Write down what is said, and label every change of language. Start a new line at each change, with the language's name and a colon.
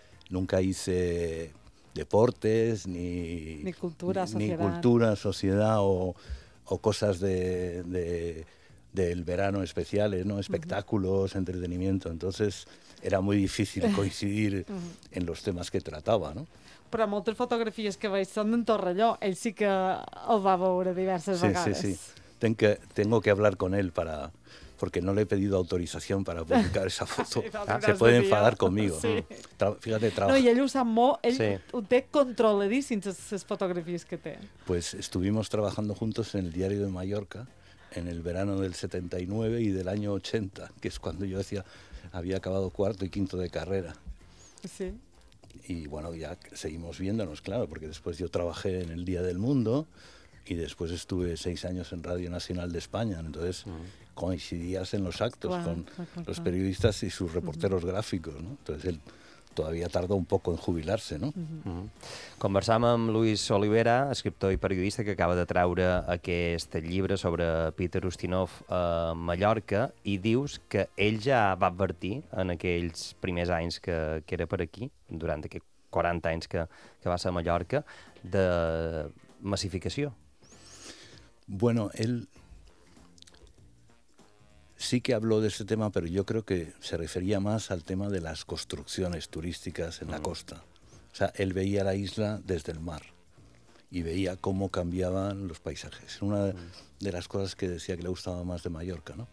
Spanish: Nunca hice deportes, ni... Ni cultura, sociedad. Ni cultura, sociedad o... O cosas del verano especiales, ¿no? Espectáculos, entretenimiento. Entonces era muy difícil coincidir en los temas que trataba, ¿no?
Catalan: Però moltes fotografies que veig són d'en Torrelló. Ell sí que el va veure diverses vegades. Sí, sí, sí.
Spanish: Tengo que hablar con él para... Porque no le he pedido autorización para publicar esa foto. Se puede enfadar conmigo. Sí. Fíjate, trabajo. No, y él
Catalan: usa ho té controladíssim, les fotografies que té.
Spanish: Pues estuvimos trabajando juntos en el Diario de Mallorca en el verano del 79 y del año 80, que es cuando yo decía había acabado cuarto y quinto de carrera. Sí. Y bueno, ya seguimos viéndonos, claro, porque después yo trabajé en el Día del Mundo y después estuve 6 años en Radio Nacional de España, entonces... Uh-huh. Coincidías en los actos con los periodistas y sus reporteros gràfics, ¿no? Entonces él todavía tarda un poco en jubilarse, ¿no? Uh-huh.
Catalan: Conversàvem amb Luis Olivera, escriptor i periodista que acaba de traure aquest llibre sobre Peter Ustinov a Mallorca i dius que ell ja va advertir en aquells primers anys que era per aquí, durant aquests 40 anys que va ser a Mallorca, de massificació.
Spanish: Bueno, él... Sí que habló de ese tema, pero yo creo que se refería más al tema de las construcciones turísticas en la costa. O sea, él veía la isla desde el mar y veía cómo cambiaban los paisajes. Una de las cosas que decía que le gustaba más de Mallorca, ¿no?